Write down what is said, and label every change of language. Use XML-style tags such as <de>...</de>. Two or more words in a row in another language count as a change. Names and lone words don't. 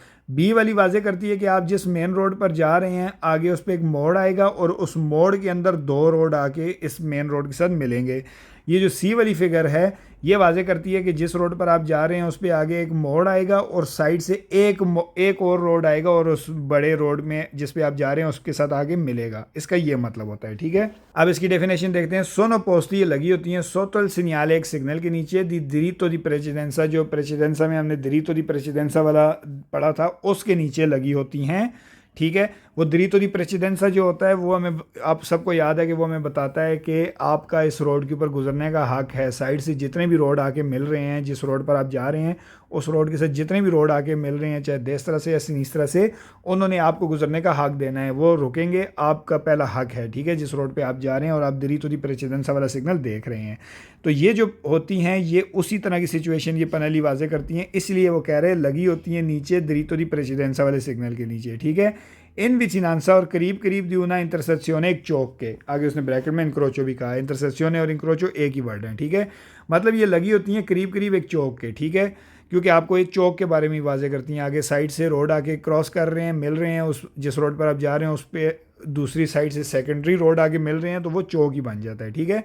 <hi>बी वाली वाजे करती है कि आप जिस मेन रोड पर जा रहे हैं आगे उस पर एक मोड़ आएगा और उस मोड़ के अंदर 2 रोड आके इस मेन रोड के साथ मिलेंगे, ये जो सी वाली फिगर है ये वाजे करती है कि जिस रोड पर आप जा रहे हैं उस पर आगे एक मोड़ आएगा और साइड से एक और रोड आएगा और उस बड़े रोड में जिस पे आप जा रहे हैं उसके साथ आगे मिलेगा। इसका ये मतलब होता है, ठीक है। अब इसकी डेफिनेशन देखते हैं।</hi> <it>sono poste</it> <hi>ये लगी होती हैं</hi> <it>sotto il segnale</it> <hi>एक सिग्नल के नीचे</hi> <it>di diritto di precedenza,</it> <hi>जो प्रेसिडेंसा में हमने</hi> <it>diritto di precedenza</it> <hi>वाला पढ़ा था उसके नीचे लगी होती हैं, ठीक है। वो</hi> <it>diritto di precedenza</it> <hi>जो होता है वो हमें, आप सबको याद है कि वो हमें बताता है कि आपका इस रोड के ऊपर गुजरने का हक है। साइड से जितने भी रोड आके मिल रहे हैं, जिस रोड पर आप जा रहे हैं उस रोड के साथ जितने भी रोड आके मिल रहे हैं, चाहे देश तरह से या सिनीस तरह से, उन्होंने आपको गुजरने का हक देना है। वो रुकेंगे, आपका पहला हक है, ठीक है, जिस रोड पे आप जा रहे हैं और आप</hi> <it>diritto di precedenza</it> <hi>वाला सिग्नल देख रहे हैं। तो ये जो होती हैं ये उसी तरह की सिचुएशन ये पनेली वाजे करती हैं, इसलिए वो कह रहे हैं लगी होती हैं नीचे</hi> <it>diritto di precedenza</it> <hi>वाले सिग्नल के नीचे, ठीक है।</hi> <it>in vicinanza</it> <hi>और करीब करीब</hi> <it>di una intersezione</it> <hi>एक चौक के आगे उसने ब्रैकेट में इंक्रोचो भी कहा है। इंटरसेक्शन और इंक्रोचो एक ही वर्ड है, ठीक है। मतलब ये लगी होती हैं करीब करीब एक चौक के, ठीक है, क्योंकि आपको एक चौक के बारे में वाजे करती हैं। आगे साइड से रोड आके क्रॉस कर रहे हैं, मिल रहे हैं, उस जिस रोड पर आप जा रहे हैं उस पर दूसरी साइड से सेकेंडरी रोड आके मिल रहे हैं तो वो चौक ही बन जाता है, ठीक है।</hi>